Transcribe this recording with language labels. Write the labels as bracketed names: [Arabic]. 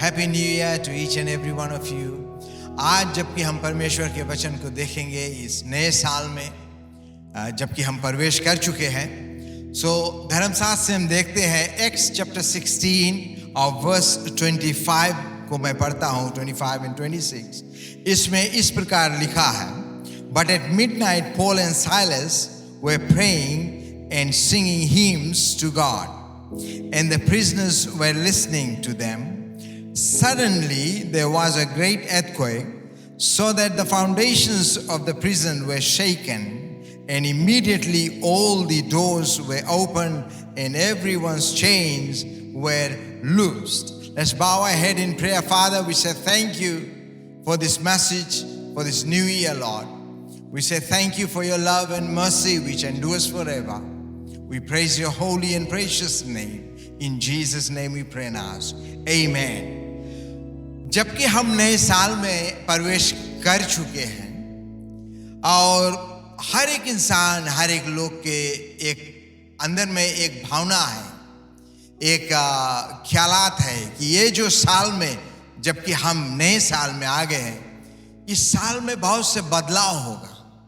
[English] Happy new year to each and every one of you. [Hindi] आज जबकि हम परमेश्वर के वचन को देखेंगे इस नए साल में, जबकि हम प्रवेश कर चुके हैं, धर्मशास्त्र से हम देखते हैं एक्स चैप्टर 16 और वर्स 25 को मैं पढ़ता हूँ, 25 and 26। इसमें इस प्रकार लिखा है, [English] But at midnight Paul and Silas were praying and singing hymns to God, and the prisoners were listening to them. Suddenly there was a great earthquake. so that the foundations of the prison were shaken, and immediately all the doors were opened and everyone's chains were loosed. Let's bow our head in prayer. Father, we say thank you for this message, for this new year, Lord. We say thank you for your love and mercy which endures forever. We praise your holy and precious name. In Jesus' name we pray now. Amen. [Hindi] जबकि हम नए साल में प्रवेश कर चुके हैं और हर एक इंसान, हर एक लोग के एक अंदर में एक भावना है, एक ख्यालात है कि ये जो साल में, जबकि हम नए साल में आ गए हैं, इस साल में बहुत से बदलाव होगा।